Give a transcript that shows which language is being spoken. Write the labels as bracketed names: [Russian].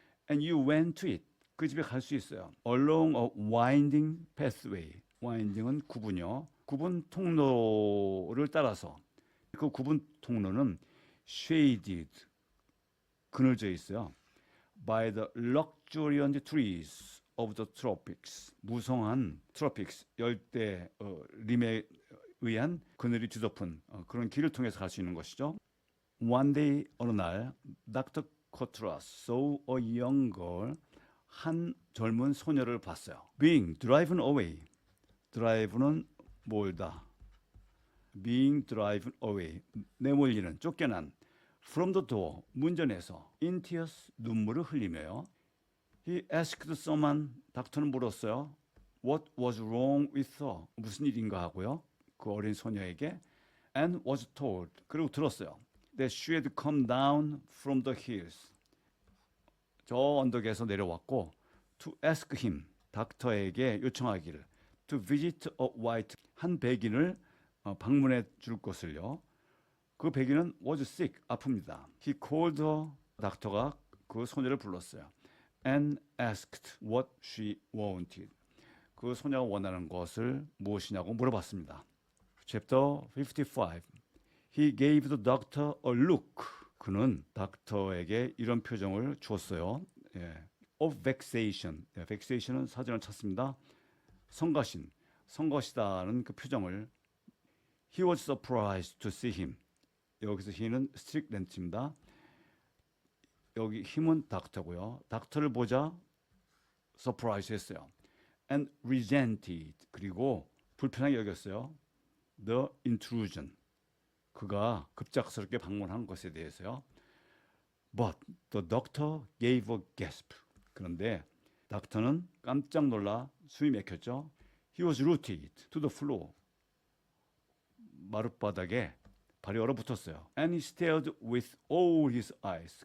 [English] And you went to it. [Korean] 그 집에 갈 수 있어요. [English] Along a winding pathway. [Korean] winding은 구분이요. 구분 통로를 따라서. 그 구분 통로는 shaded. 그늘져 있어요. [English] By the luxuriant trees of the tropics. [Korean] 무성한 tropics, 열대 림에 의한 그늘이 뒤덮은 그런 길을 통해서 갈 수 있는 것이죠. [English] One day, [Korean] 어느 날, [English] Dr. Coutras saw a young girl, [Korean] 한 젊은 소녀를 봤어요. [English] Being driven away. [Korean] drive는 몰다. [English] Being driven away. [Korean] 내몰리는, 쫓겨난. [English] From the door, [Korean] 문전에서. [English] In tears, [Korean] 눈물을 흘리며요. [English] He asked someone, [Korean] 닥터는 물었어요. [English] What was wrong with her? [Korean] 무슨 일인가 하고요. 그 어린 소녀에게. [English] And was told, [Korean] 그리고 들었어요. [English] That she had come down from the hills. [Korean] 저 언덕에서 내려왔고, [English] to ask him, [Korean] 닥터에게 요청하기를, [English] to visit a white, [Korean] 한 백인을 방문해 줄 것을요. 그 백인은 [English] was sick, [Korean] 아픕니다. [English] He called her, [Korean] 닥터가 그 소녀를 불렀어요. [English] And asked what she wanted. [Korean] 그 소녀가 원하는 것을 무엇이냐고 물어봤습니다. [English] Chapter 55. He gave the doctor a look. [Korean] 그는 닥터에게 이런 표정을 주었어요. [English] 예. Of vexation. [Korean] 예, vexation은 사전을 찾습니다. 성가신, 성것이다는 그 표정을. [English] He was surprised to see him. [Korean] 여기서 he는 스트릭렌트입니다. 여기 힘은 닥터고요. 닥터를 보자 surprise 했어요. [English] And resented. [Korean] 그리고 불편하게 여겼어요. [English] The intrusion. [Korean] 그가 급작스럽게 방문한 것에 대해서요. [English] But the doctor gave a gasp. [Korean] 그런데 닥터는 깜짝 놀라 숨이 막혔죠. [English] He was rooted to the floor. [Korean] 마룻바닥에 발이 얼어붙었어요. [English] And he stared with all his eyes.